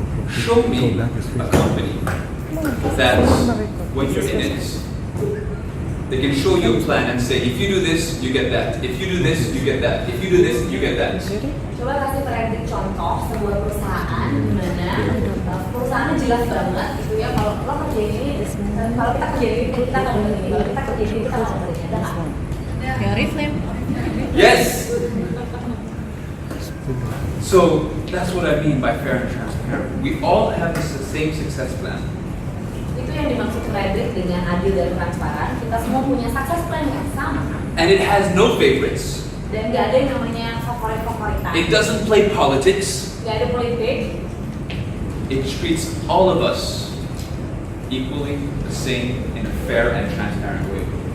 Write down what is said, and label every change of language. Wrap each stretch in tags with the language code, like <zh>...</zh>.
<en>Show me a company that when you're in it, they can show you a plan and say, if you do this, you get that. If you do this, you get that. If you do this, you get that.</en> <id>Coba kasih Frederic contoh sebuah perusahaan di mana perusahaannya jelas banget gitu ya, kalau lo kerjain ini, kalau kita kerjain ini kita akan dapat ini, kalau kita kerjain ini kita akan dapat ini, ada nggak? Oriflame.</id> <en>Yes. So that's what I mean by fair and transparent. We all have the same success plan.</en> <id>Itu yang dimaksud Frederic dengan adil dan transparan. Kita semua punya success plan yang sama.</id> <en>And it has no favorites.</en> <id>Dan nggak ada yang namanya favorit-favoritan.</id> <en>It doesn't play politics.</en> <id>Nggak ada politik.</id> <en>It treats all of us equally the same in a fair and transparent way.</en>